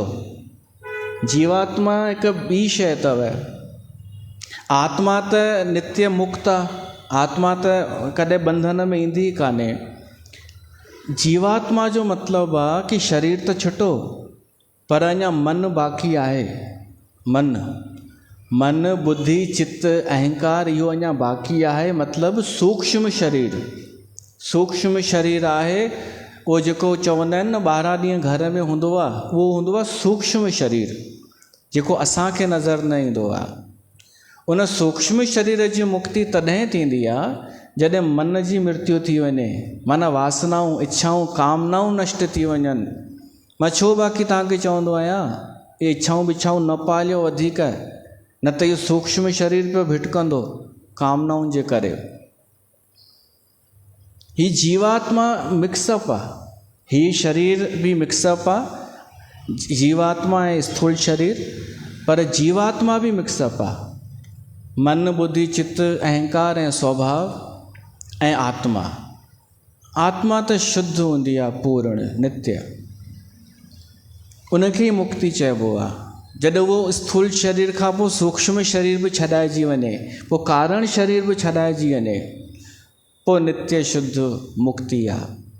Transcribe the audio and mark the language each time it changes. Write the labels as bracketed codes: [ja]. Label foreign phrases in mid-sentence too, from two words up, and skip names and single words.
[sd] जीवात्मा हिकु ॿी शइ अथव। आत्मा त नित्य मुक्त आहे, आत्मा त कॾहिं बंधन में ईंदी ई कान्हे। जीवात्मा जो मतिलबु आहे कि शरीर त छुटो पर अञा मन बाक़ी आहे। मन बुद्धि चित्त अहंकार इहो अञा बाक़ी आहे। मतिलबु सूक्ष्म शरीर आहे। उहो जेको चवंदा आहिनि न 12 ॾींहं घर में हूंदो आहे, उहो हूंदो आहे सूक्ष्म शरीर, जेको असांखे नज़र न ईंदो आहे। उन सूक्ष्म शरीर जी मुक्ति तॾहिं थींदी आहे जॾहिं मन जी मृत्यु थी वञे, माना वासनाऊं इच्छाऊं कामनाऊं नष्ट थी वञनि। मां छो बाक़ी तव्हांखे चवंदो आहियां, इहे इच्छाऊं बिच्छाऊं न पालियो वधीक, न त इहो सूक्ष्म शरीर पियो भिटकंदो कामनाउनि जे करे। ही जीवात्मा मिक्सअप आहे, ही शरीर भी मिक्सअप आहे। जीवात्मा ऐं स्थूल शरीर, पर जीवात्मा भी मिक्सअप आहे। मन बुद्धि चित्त अहंकार ऐं स्वभाव ऐं आत्मा। आत्मा त शुद्ध हूंदी आहे, पूर्ण नित्य, उनखे ई मुक्ति चइबो आहे। जॾहिं उहो स्थूल शरीर खां पोइ सूक्ष्म शरीर बि छॾाइजी वञे, पोइ कारण शरीर बि छॾाइजी वञे, पोइ नित्य शुद्ध मुक्ति आहे।